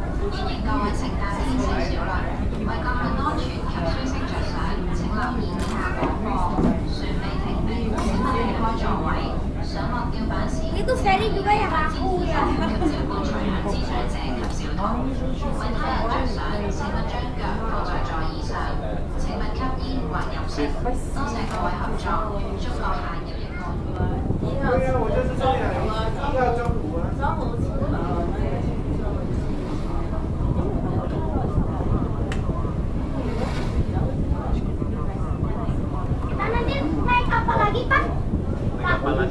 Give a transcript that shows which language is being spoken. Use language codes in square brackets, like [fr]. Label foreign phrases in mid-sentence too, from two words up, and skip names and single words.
[yue] 各位乘搭先少少啦，為個人安全及舒適着想，請留意以下廣播：船未停面，請勿離開座位。上落吊板時， [id] Itu Ferry juga yang aku ya. [yue] 及照顧隨行之長者及小童。為他人着想，請勿將腳放在座椅上，請勿吸煙或飲食。多謝各位合作，祝閣下有一個 [id] Kita nanti naik kapal lagi, Pak. Kapal lagi?